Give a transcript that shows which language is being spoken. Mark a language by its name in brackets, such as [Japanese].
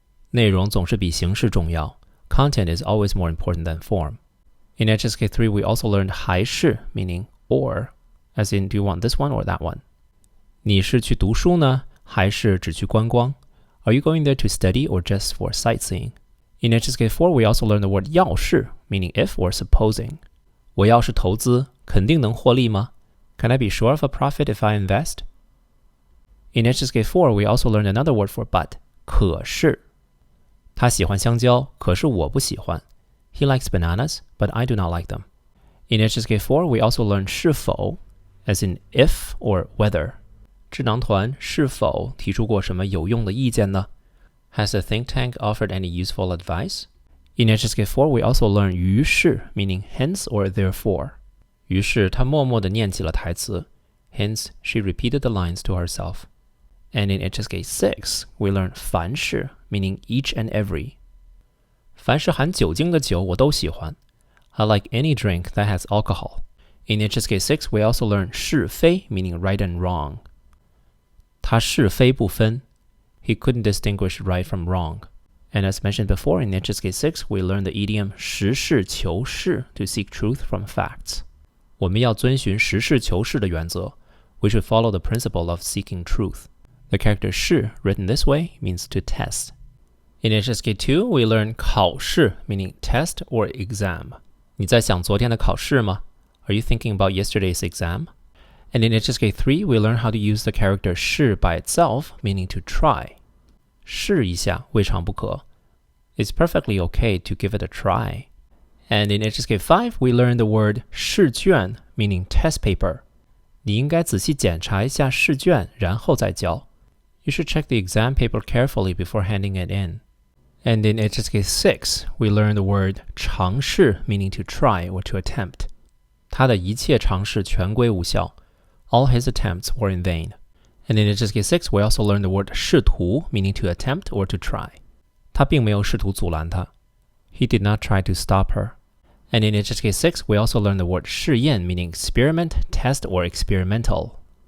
[Chinese] 内容总是比形式重要。 [English] Content is always more important than form. In HSK 3, we also learned 还是 meaning or, as in do you want this one or that one? [Chinese] 你是去读书呢，还是只去观光？ [English] Are you going there to study or just for sightseeing? In HSK 4, we also learn the word 要是 meaning if or supposing. [Chinese] 我要是投资，肯定能获利吗？ [English] Can I be sure of a profit if I invest? In HSK 4, we also learn another word for but, 可是。 [Chinese] 他喜欢香蕉，可是我不喜欢。 [English] He likes bananas, but I do not like them. In HSK 4, we also learn 是否 as in if or whether. [Chinese] 智囊团是否提出过什么有用的意见呢？ [English] Has the think tank offered any useful advice? In HSK 4, we also learn 于是 meaning hence or therefore. [Chinese] 于是他默默地念起了台词。 [English] Hence, she repeated the lines to herself. And in HSK 6, we learn 凡是 meaning each and every. [Chinese] 凡是含酒精的酒我都喜欢. [English] I like any drink that has alcohol. In HSK 6, we also learn 是非 meaning right and wrong. [Chinese] 他是非不分. [English] He couldn't distinguish right from wrong. And as mentioned before, in HSK 6, we learn the idiom 实事求是 to seek truth from facts. [Chinese] 我们要遵循实事求是的原则. [English] We should follow the principle of seeking truth. The character 是 written this way means to test. In HSK 2, we learn 考试 meaning test or exam. [Chinese] 你在想昨天的考试吗? [English] Are you thinking about yesterday's exam? And in HSK 3, we learn how to use the character 是 by itself, meaning to try. [Chinese] 试一下未尝不可. [English] It's perfectly okay to give it a try. And in HSK 5, we learn the word 试卷 meaning test paper. [Chinese] 你应该仔细检查一下试卷，然后再交. [English] You should check the exam paper carefully before handing it in. And in HSK 6, we learn the word 尝试 meaning to try or to attempt. [Chinese] 他的一切尝试全归无效. [English] All his attempts were in vain. And in HSK 6, we also learn the word 试图 meaning to attempt or to try. [Chinese] 他并没有试图阻拦他. [English] He did not try to stop her. And in HSK 6, we also learn the word 试验 meaning experiment, test, or experimental.